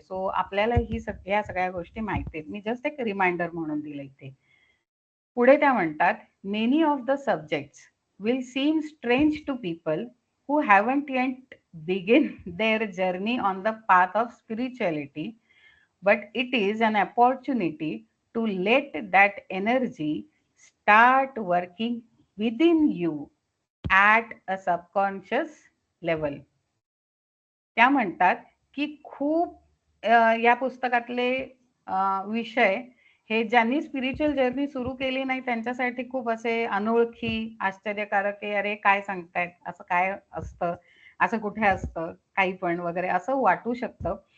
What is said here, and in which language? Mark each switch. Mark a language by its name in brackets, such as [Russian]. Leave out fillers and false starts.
[Marathi] So आपल्याला ह्या सगळ्या गोष्टी माहिती आहेत. मी जस्ट एक रिमाइंडर म्हणून दिलं इथे. पुढे त्या म्हणतात, [English] Many of the subjects will seem strange to people who haven't yet begin their journey on the path of spirituality, but it is an opportunity to let that energy start working within you at a subconscious level. [Marathi] त्या म्हणतात की खूप या पुस्तकातले विषय हे ज्यांनी spiritual journey सुरू केली नाही त्यांच्यासाठी खूप असे अनोळखी, आश्चर्यकारक आहे. अरे काय सांगतायत, असं काय असतं, असं कुठे असतं, काही पण वगैरे असं वाटू शकतं.